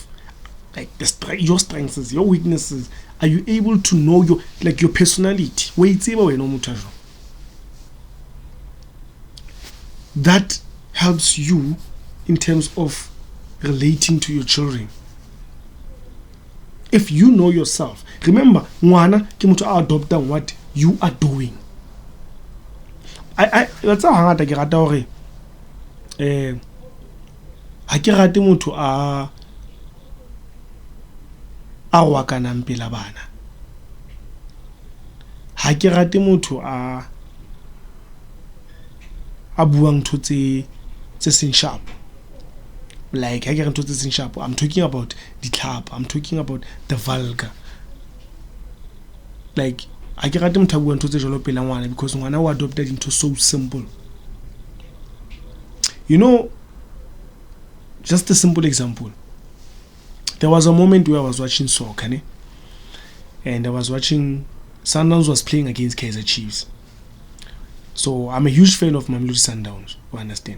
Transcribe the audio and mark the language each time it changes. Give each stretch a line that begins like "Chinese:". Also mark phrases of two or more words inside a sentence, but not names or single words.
English: Like your strengths, your weaknesses. Are you able to know your personality? That helps you in terms of relating to your children. If you know yourself, remember,
Southern Sotho: ngwana ke motho a adoptang
English: what you are doing. That's how
Southern Sotho: hangata ke rata hore ha ke rate motho a wakanang pela bana. Ha ke rate motho a buang ntho tse seng sharp.
English: Like
Southern Sotho: ha ke re ntho tse seng
English: sharp, I'm talking about ditlhapa, I'm talking about the vulgar.
Southern Sotho: Like ha ke rate motho a buang ntho tse jalo pela ngwana, because ngwana o
English: adopted into so simple. You know, just a simple example. There was a moment where I was watching soccer, and I was watching Sundowns was playing against Kaizer Chiefs. So I'm a huge fan of Mamelodi Sundowns, you understand.